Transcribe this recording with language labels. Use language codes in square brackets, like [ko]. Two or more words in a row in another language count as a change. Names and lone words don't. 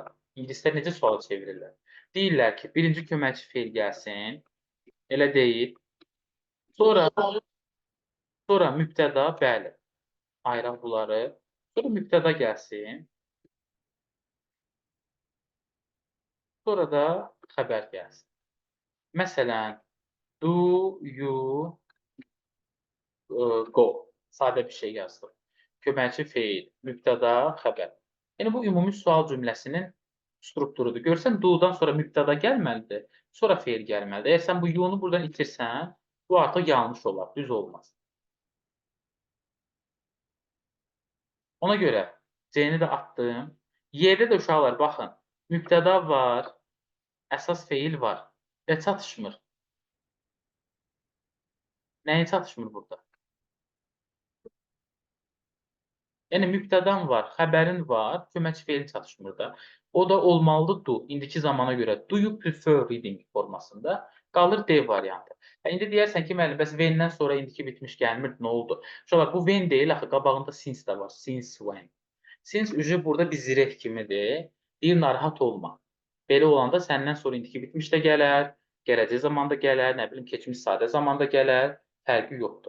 [az] İngilislər necə suala çevirirlər? Deyirlər ki, birinci köməkçi feil gəlsin, elə deyil. Sonra mübtəda, bəli, ayıraq bunları. Sonra mübtəda gəlsin. Sonra da xəbər gəlsin. Məsələn, [en] do you go. [az] Sadə bir şey yazdım. Köməkçi feil, mübtəda, xəbər. Yəni, bu ümumi sual cümləsinin strukturudur. Görsən, do-dan sonra mübtəda gəlməlidir, sonra feil gəlməlidir. Əgər sən bu you-nu buradan itirsən, bu artıq yanlış olar, düz olmaz. Ona görə C-ni də atdım. Y-də də uşaqlar, baxın, mübtəda var, əsas feil var və çatışmır. Nəyi çatışmır burada? Yəni, mübtədan var, xəbərin var, köməkçi feilin çatışmır da. O da olmalıdır do, indiki zamana görə [en] do you prefer reading [az] formasında qalır D variantı. İndi deyərsən ki, müəllim, bəs when-dən sonra indiki bitmiş gəlmir, nə oldu? Uşaqlar, bu when deyil, axı qabağında since də var, [en] since when. [az] Since ücü burada bir zireh kimidir, deyir, narahat olma. Belə olanda səndən sonra indiki bitmiş də gələr, gələcək zamanda gələr, nə bilim, keçmiş sadə zamanda gələr, fərqi yoxdur.